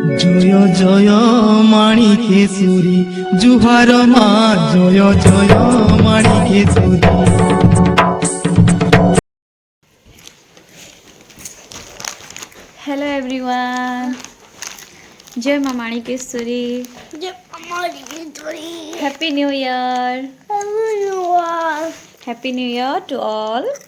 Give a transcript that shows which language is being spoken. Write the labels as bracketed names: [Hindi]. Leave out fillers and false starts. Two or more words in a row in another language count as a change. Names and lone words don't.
[Assamese] জয় জয় মাণিকেশ্বরী জুহার মা জয় জয় মাণিকেশ্বরী। [English] hello everyone, [Hindi] जय माँ [English] माणिकेश्वरी, happy new year, happy new year to all.